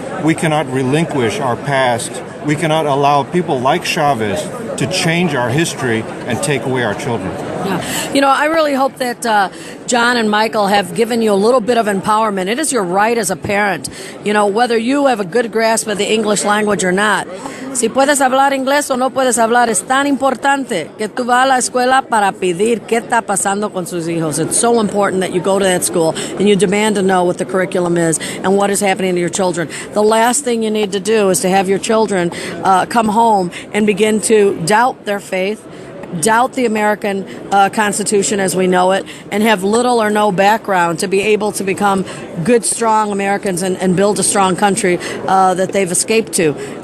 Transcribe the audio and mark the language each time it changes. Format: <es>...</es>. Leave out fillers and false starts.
<en>We cannot relinquish our past. We cannot allow people like Chavez to change our history and take away our children. Yeah. I really hope that John and Michael have given you a little bit of empowerment. It is your right as a parent, whether you have a good grasp of the English language or not.</en> <es>Si puedes hablar inglés o no puedes hablar, es tan importante que tú vas a la escuela para pedir qué está pasando con sus hijos.</es> <en>It's so important that you go to that school and you demand to know what the curriculum is and what is happening to your children. The last thing you need to do is to have your children come home and begin to doubt their faith, doubt the American Constitution as we know it, and have little or no background to be able to become good, strong Americans and build a strong country that they've escaped to.</en>